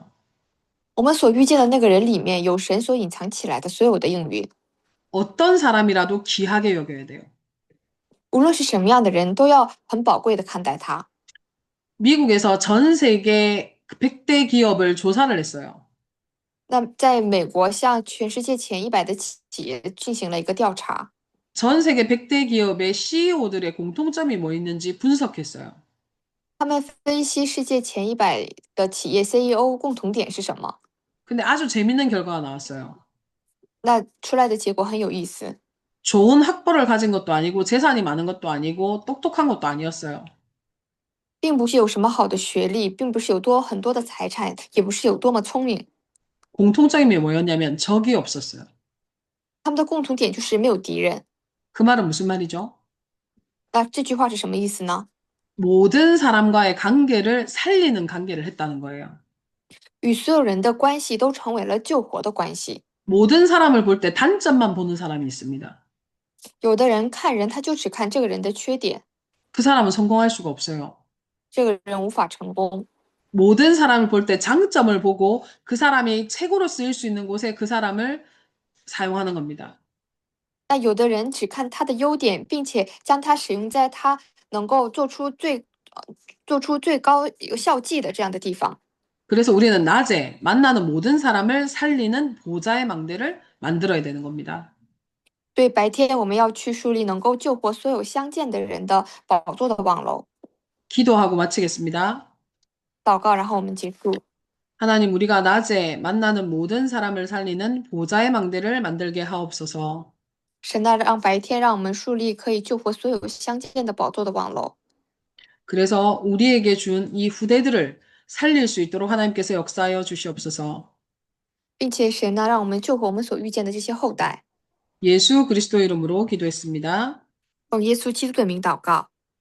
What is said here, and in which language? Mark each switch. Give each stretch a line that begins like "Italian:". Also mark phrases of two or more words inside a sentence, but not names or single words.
Chinese: 我们所遇见的那个人里面有神所隐藏起来的所有的应允，
Korean: 어떤 사람이라도 귀하게 여겨야 돼요.
Chinese: 无论是什么样的人，都要很宝贵的看待他。
Korean: 미국에서 전 세계 100대 기업을 조사를 했어요.
Chinese: 那在美国，向全世界前100的企业进行了一个调查，
Korean: 전 세계 100대 기업의 CEO들의 공통점이 뭐 있는지 분석했어요.
Chinese: 他们分析世界前100的企业 CEO 共同点是什么？
Korean: 근데 아주 재밌는 결과가 나왔어요.
Chinese: 那出来的结果很有意思。
Korean: 좋은 학벌을 가진 것도 아니고 재산이 많은 것도 아니고 똑똑한 것도 아니었어요.
Chinese: 并不是有什么好的学历，并不是有很多的财产，也不是有多么聪明，
Korean: 공통점이 뭐였냐면 적이 없었어요.
Chinese: 他们的共同点就是没有敌人。
Korean: 그 말은 무슨 말이죠?
Chinese: 那这句话是什么意思呢？
Korean: 모든 사람과의 관계를 살리는 관계를 했다는 거예요.
Chinese: 与所有人的关系都成为了救活的关系。
Korean: 모든 사람을 볼 때 단점만 보는 사람이 있습니다.
Chinese: 有的人看人，他就只看这个人的缺点，
Korean: 그 사람은 성공할 수가 없어요.
Chinese: 这个人无法成功。
Korean: 모든 사람을 볼 때 장점을 보고 그 사람이 최고로 쓰일 수 있는 곳에 그 사람을 사용하는 겁니다.
Chinese: 那有的人只看他的优点，并且将它使用在他能够做出最高有效绩的这样的地方。
Korean: 그래서 우리는 낮에 만나는 모든 사람을 살리는 보좌의 망대를 만들어야 되는 겁니다.
Chinese: 对，白天我们要去树立能够救活所有相见的人的宝座的网楼。
Korean: 기도하고 마치겠습니다.
Chinese: 祷告，然后我们结束。
Korean: 하나님, 우리가 낮에 만나는 모든 사람을 살리는 보좌의 망대를 만들게 하옵소서.
Chinese: 神呐，让白天让我们树立可以救活所有相见的宝座的网楼，
Korean: 그래서 우리에게 준 이 후대들을 살릴 수 있도록 하나님께서 역사하여 주시옵소서.
Chinese: 并且神呐，让我们救活我们所遇见的这些后代。
Korean: 예수 그리스도 이름으로 기도했습니다.
Chinese: 奉耶稣基督的名祷告。